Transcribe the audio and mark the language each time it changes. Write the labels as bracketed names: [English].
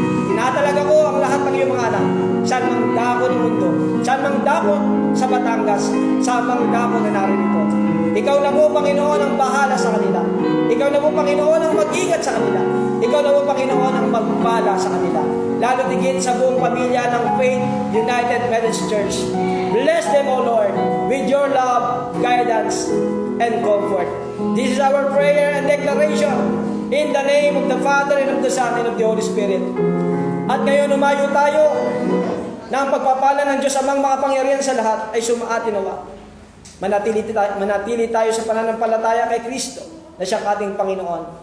[Filipino] Tinatalaga ko ang lahat ng iyong mga anak, saan mang dako ng mundo, saan mang dako sa Batangas, saan mang dako na narito. Ikaw na po, Panginoon, ang bahala sa kanila. Ikaw na po, Panginoon, ang mag-ingat sa kanila. Ikaw na po, Panginoon, ang magpala sa kanila. Lalo tigit sa buong pamilya ng Faith United Methodist Church. [English] Bless them, O Lord, with your love, guidance, and comfort. This is our prayer and declaration in the name of the Father, and of the Son, and of the Holy Spirit. [Filipino] At ngayon, umayo tayo na ang pagpapala ng Diyos amang makapangyarihan sa lahat ay sumaatin nawa. Manatili tayo sa pananampalataya kay Kristo na siyang ating Panginoon.